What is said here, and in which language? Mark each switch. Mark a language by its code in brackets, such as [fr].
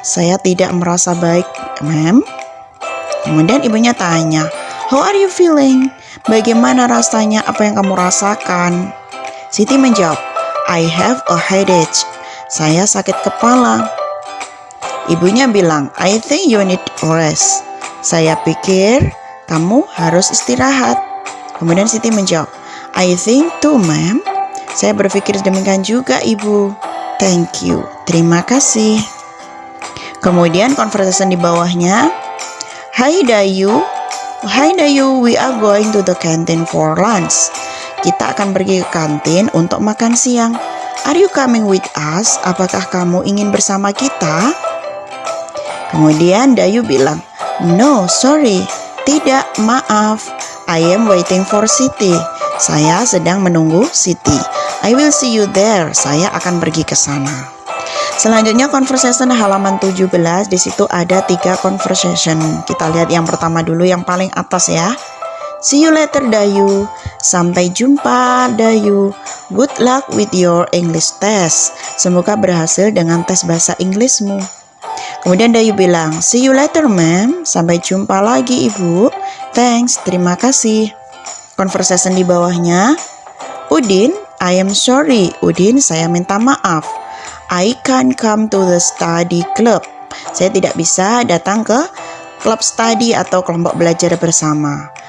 [id] Saya tidak merasa baik, Ma'am." Kemudian ibunya tanya, [en] "How are you feeling? [id] Bagaimana rasanya? Apa yang kamu rasakan?" Siti menjawab, [en] "I have a headache. [id] Saya sakit kepala." Ibunya bilang, [en] "I think you need rest. [id] Saya pikir kamu harus istirahat." Kemudian Siti menjawab, [en] "I think too, ma'am. [id] Saya berpikir demikian juga, Ibu. [en] Thank you. [id] Terima kasih." Kemudian conversation di bawahnya, [en] "Hi Dayu. Hi Dayu, we are going to the canteen for lunch. [id] Kita akan pergi ke kantin untuk makan siang. [en] Are you coming with us? [id] Apakah kamu ingin bersama kita?" Kemudian Dayu bilang, [en] "No, sorry. [id] Tidak, maaf. [en] I am waiting for Siti. [id] Saya sedang menunggu Siti. [en] I will see you there. [id] Saya akan pergi ke sana." Selanjutnya conversation halaman 17. Di situ ada 3 conversation. Kita lihat yang pertama dulu yang paling atas ya. [en] "See you later Dayu." [id] Sampai jumpa Dayu. [en] "Good luck with your English test." [id] Semoga berhasil dengan tes bahasa Inggrismu. Kemudian Dayu bilang, [en] "See you later ma'am." [id] Sampai jumpa lagi ibu. [en] "Thanks, [id] terima kasih." Conversation di bawahnya, [en] "Udin, I am sorry. [id] Udin, saya minta maaf. [en] I can't come to the study club." [id] Saya tidak bisa datang ke klub study atau kelompok belajar bersama.